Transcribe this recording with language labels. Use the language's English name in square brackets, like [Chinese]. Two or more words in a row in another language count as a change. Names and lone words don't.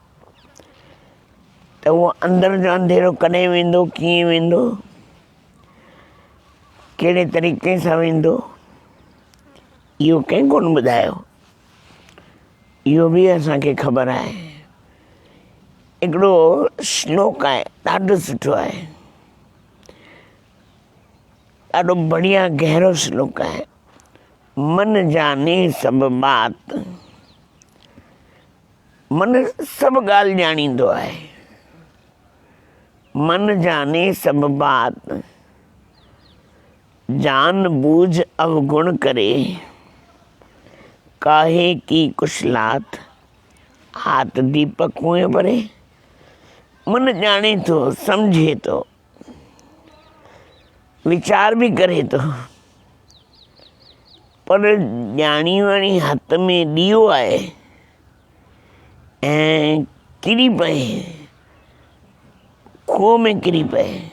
[Sindhi] त उहो अंदरि जो अंधेरो कॾहिं वेंदो, कीअं वेंदो, कहिड़े तरीक़े सां वेंदो, इहो कंहिं कोन ॿुधायो। इहो बि असांखे ख़बर आहे। हिकिड़ो श्लोक आहे, ॾाढो सुठो आहे, ॾाढो बढ़िया गहरो श्लोक आहे। [Hindi] मन जाने सभु बात, [Sindhi] मन सभु ॻाल्हि ॼाणींदो आहे। [Hindi] मन जाने सभु बात, जान बूझ अवगुण करे, काहे की कुशलात, हाथ दीपक कुएं भरे। [Sindhi] मन ॼाणे थो, सम्झे थो, वीचार भी करे थो, पर ॼाणी वाणी हथ में ॾीओ आहे ऐं किरी पए, खूह में किरी पए।